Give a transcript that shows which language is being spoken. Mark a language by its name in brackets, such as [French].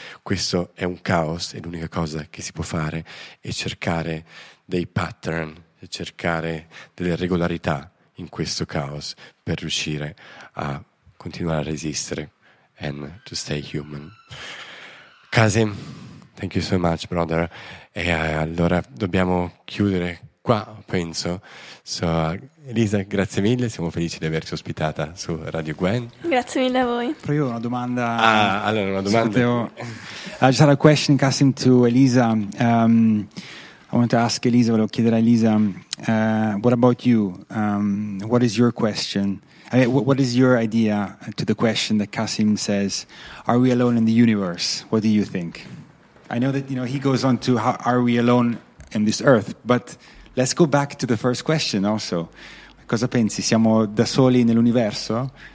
[Italian] Questo è un caos, e l'unica cosa che si può fare è cercare dei pattern, cercare delle regolarità in questo caos per riuscire a continuare a resistere [English] and to stay human. [Italian] Kasim, [English] thank you so much, brother. [Italian] E allora dobbiamo chiudere qua, penso. So, Elisa, grazie mille, siamo felici di averti ospitata su Radio Gwen. Grazie mille a voi. Però io ho una domanda. Allora, una domanda. [English] I just had a question, Kasim, to Elisa. I want to ask Elisa, [Italian] volevo chiedere a Elisa, [English] what about you? What is your question? I mean, what is your idea to the question that Kasim says, are we alone in the universe? What do you think? I know that, you know, he goes on to how are we alone in this earth, but let's go back to the first question also. [Italian] Cosa pensi? Siamo da soli nell'universo?